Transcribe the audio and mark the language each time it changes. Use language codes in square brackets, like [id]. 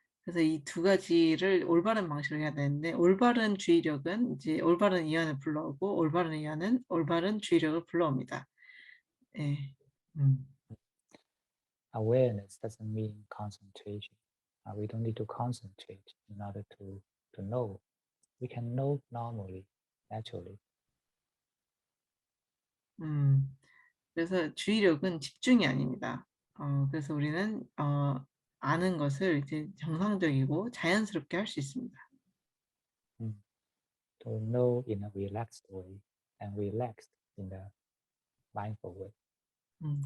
[ko] 그래서 이 두 가지를 올바른 방식으로 해야 되는데 올바른 주의력은 이제 올바른 이완을 불러오고 올바른 이완은 올바른 주의력을 불러옵니다. 네. [en] Awareness doesn't mean concentration. We don't need to concentrate in order to know. We can know normally, naturally. [ko] 그래서 주의력은 집중이 아닙니다. 그래서 우리는 아는 것을 이제 정상적이고 자연스럽게 할 수 있습니다. [en] To know in a relaxed way and relaxed in a mindful way.